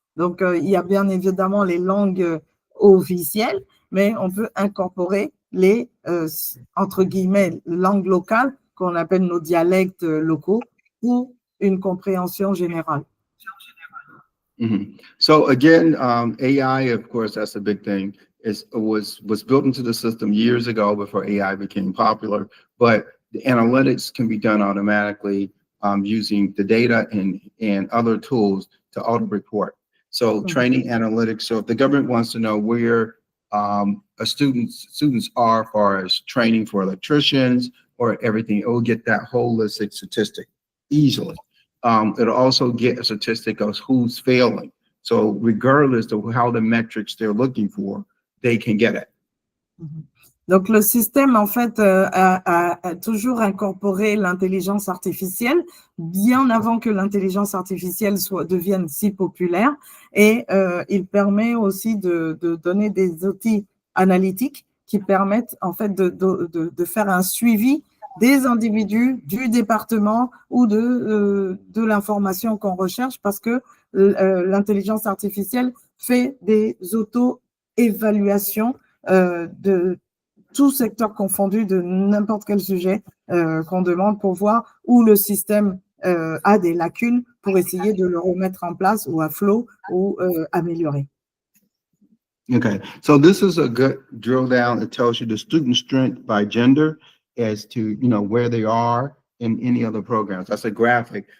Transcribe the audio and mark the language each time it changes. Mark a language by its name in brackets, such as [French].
[French] Donc, il y a bien évidemment les langues officielles, mais on peut incorporer les, entre guillemets, langues locales qu'on appelle nos dialectes locaux pour une compréhension générale. Mm-hmm. [English] So again, AI, of course, that's a big thing. Was built into the system years ago before AI became popular, but the analytics can be done automatically using the data and other tools to auto-report. So training analytics. So if the government wants to know where students are as far as training for electricians or everything, it will get that holistic statistic easily. It'll also get a statistic of who's failing. So regardless of how the metrics they're looking for, they can get it. [French] Donc, le système, en fait, a toujours incorporé l'intelligence artificielle bien avant que l'intelligence artificielle devienne si populaire. Et il permet aussi de donner des outils analytiques qui permettent, en fait, de faire un suivi des individus, du département ou de l'information qu'on recherche parce que l'intelligence artificielle fait des auto-évaluations de tout secteur confondu, de n'importe quel sujet qu'on demande pour voir où le système a des lacunes pour essayer de le remettre en place ou à flot ou améliorer. [English] Okay, so this is a good drill down. It tells you the student strength by gender as to, where they are in any other programs. That's a graphic.